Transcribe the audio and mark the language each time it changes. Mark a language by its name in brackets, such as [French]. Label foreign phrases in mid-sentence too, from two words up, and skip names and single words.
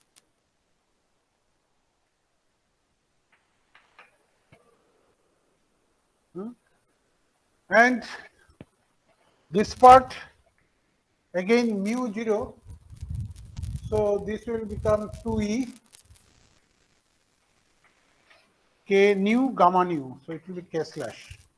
[English] And this part again mu 0, so this will become 2e k nu gamma nu, so it will be k slash.